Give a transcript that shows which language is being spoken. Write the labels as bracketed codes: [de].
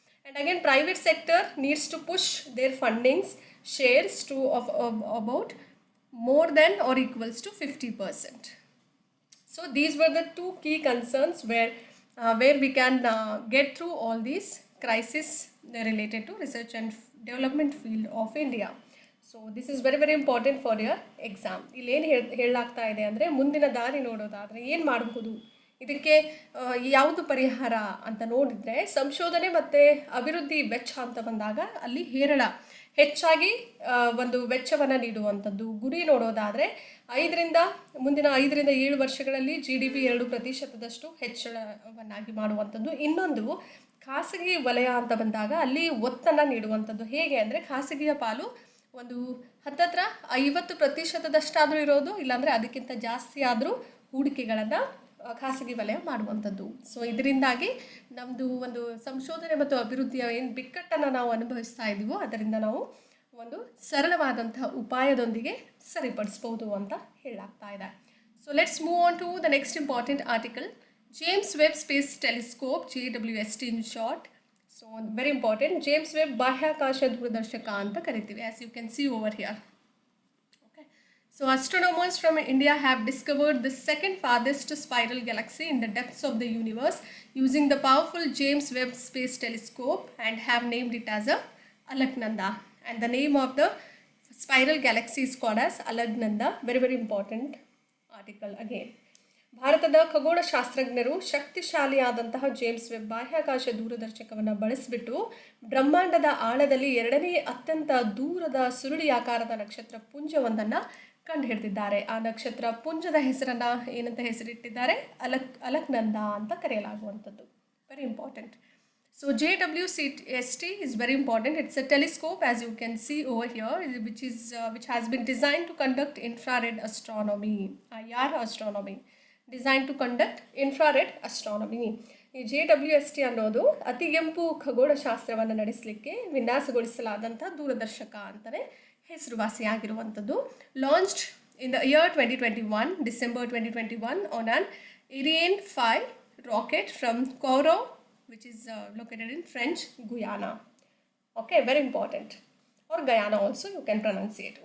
[en] And again private sector needs to push their fundings shares to of about more than or equals to 50%. So these were the two key concerns where we can get through all these crises related to research and development field of India. So this is very very important for your exam. [kn] ಇಲ್ಲೇನು ಹೇಳಲಾಗ್ತಾ ಇದೆ ಅಂದರೆ ಮುಂದಿನ ದಾರಿ ನೋಡೋದಾದರೆ ಏನು ಮಾಡಬಹುದು, ಇದಕ್ಕೆ ಯಾವುದು ಪರಿಹಾರ ಅಂತ ನೋಡಿದರೆ ಸಂಶೋಧನೆ ಮತ್ತು ಅಭಿವೃದ್ಧಿ ವೆಚ್ಚ ಅಂತ ಬಂದಾಗ ಅಲ್ಲಿ ಹೆಚ್ಚಾಗಿ ಒಂದು ವೆಚ್ಚವನ್ನು ನೀಡುವಂಥದ್ದು. ಗುರಿ ನೋಡೋದಾದರೆ ಮುಂದಿನ 5-7 ವರ್ಷಗಳಲ್ಲಿ GDP 2% ಹೆಚ್ಚಳವನ್ನಾಗಿ ಮಾಡುವಂಥದ್ದು. ಇನ್ನೊಂದು ಖಾಸಗಿ ವಲಯ ಅಂತ ಬಂದಾಗ ಅಲ್ಲಿ ಒತ್ತನ್ನು ನೀಡುವಂಥದ್ದು. ಹೇಗೆ ಅಂದರೆ ಖಾಸಗಿಯ ಪಾಲು ಒಂದು ಹತ್ತತ್ರ 50% ಇರೋದು, ಇಲ್ಲಾಂದರೆ ಅದಕ್ಕಿಂತ ಜಾಸ್ತಿ ಆದರೂ ಹೂಡಿಕೆಗಳನ್ನು ಖಾಸಗಿ ವಲಯ ಮಾಡುವಂಥದ್ದು. ಸೊ ಇದರಿಂದಾಗಿ ನಮ್ಮದು ಒಂದು ಸಂಶೋಧನೆ ಮತ್ತು ಅಭಿವೃದ್ಧಿಯ ಏನು ಬಿಕ್ಕಟ್ಟನ್ನು ನಾವು ಅನುಭವಿಸ್ತಾ ಇದ್ದೀವೋ ಅದರಿಂದ ನಾವು ಒಂದು ಸರಳವಾದಂತಹ ಉಪಾಯದೊಂದಿಗೆ ಸರಿಪಡಿಸ್ಬೋದು ಅಂತ ಹೇಳಲಾಗ್ತಾ ಇದೆ. [en] So let's move on to the next important article, James Webb space telescope, JWST in short. So very important, James Webb [kn] ಬಾಹ್ಯಾಕಾಶ ದೂರದರ್ಶಕ ಅಂತ ಕರಿತೀವಿ, [en] as you can see over here. Okay, so astronomers from India have discovered the second farthest spiral galaxy in the depths of the universe using the powerful James Webb Space Telescope and have named it as Alaknanda, and the name of the spiral galaxy is called as Alaknanda. Very very important article again. [kn] ಭಾರತದ ಖಗೋಳಶಾಸ್ತ್ರಜ್ಞರು ಶಕ್ತಿಶಾಲಿಯಾದಂತಹ James web ಬಾಹ್ಯಾಕಾಶ ದೂರದರ್ಶಕವನ್ನು ಬಳಸಿಬಿಟ್ಟು ಬ್ರಹ್ಮಾಂಡದ ಆಳದಲ್ಲಿ 2ನೇ ಅತ್ಯಂತ ದೂರದ ಸುರುಳಿಯಾಕಾರದ ನಕ್ಷತ್ರ ಪುಂಜವೊಂದನ್ನು ಕಂಡುಹಿಡಿದಿದ್ದಾರೆ. ಆ ನಕ್ಷತ್ರ ಪುಂಜದ ಹೆಸರನ್ನು ಏನಂತ ಹೆಸರಿಟ್ಟಿದ್ದಾರೆ, ಅಲಕ್ನಂದ ಅಂತ ಕರೆಯಲಾಗುವಂಥದ್ದು. [en] Very important. So JWST is very important. It's a telescope, as you can see over here, which has been designed to conduct infrared astronomy, IR astronomy. Design to conduct infrared astronomy. [kn] ಈ JWST ಅನ್ನೋದು ಅತಿಗೆಂಪು ಖಗೋಳಶಾಸ್ತ್ರವನ್ನು ನಡೆಸಲಿಕ್ಕೆ ವಿನ್ಯಾಸಗೊಳಿಸಲಾದಂಥ ದೂರದರ್ಶಕ ಅಂತಲೇ ಹೆಸರುವಾಸಿಯಾಗಿರುವಂಥದ್ದು. [en] Launched in the year 2021, December 2021, on an Ariane 5 rocket from Kourou, which is located in French Guyana. Okay, very important. Or Guyana also you can pronunciate.